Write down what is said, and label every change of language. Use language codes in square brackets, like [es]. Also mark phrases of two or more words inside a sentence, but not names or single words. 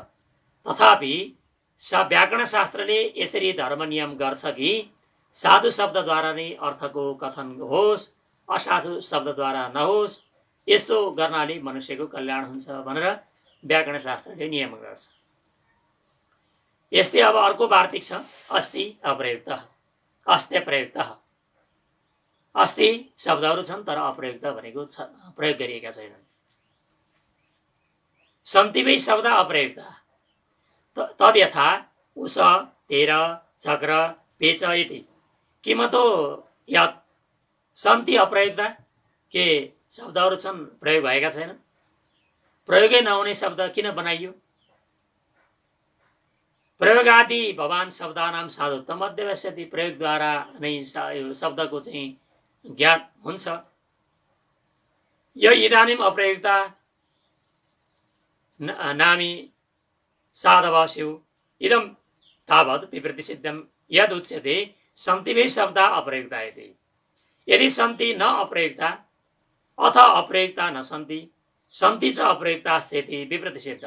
[ne] तथापि व्याकरण शास्त्रले यसरी धर्म नियम गर्छ कि साधु शब्दद्वारा नै अर्थको कथन होस्, असाधु शब्दद्वारा नहोस्। यस्तो गर्नाले मनुष्यको कल्याण हुन्छ भनेर व्याकरण शास्त्रले नियम गर्छ। यस्तै अब अर्को वार्तिक छ, [sa] अस्ति अप्रयुक्त, अस्त्य प्रयुक्त। [ne] अस्ति शब्दहरू छन् तर अप्रयुक्त भनेको प्रयोग गरिएका छैनन्। [sa] सन्तिवै शब्द अप्रयुक्त तद यथा उष, तेर, चक्र, पेच इति। किमतो यत् सन्ति अप्रयुक्त, [ne] के शब्दहरू छन् प्रयोग भएका छैनन्? प्रयोगै नहुने शब्द किन बनाइयो? [sa] प्रयोगादि भवान शब्दानां साधुत्वम अध्यवस्यति। [ne] प्रयोगद्वारा नै शब्दको चाहिँ ज्ञान हुन्छ। [sa] यो इदानीम अप्रयुक्ता नामी साधवास्यु इदं तावत् विवृत्ति सिद्धं यद उच्यते सन्तिवै शब्दा अप्रयुक्ता इति। यदि सन्ति न अप्रयुक्ता अथ अप्रयुक्ता न सन्ति, सन्ति च अप्रयुक्ता स्थिति विवृत्ति सिद्धं।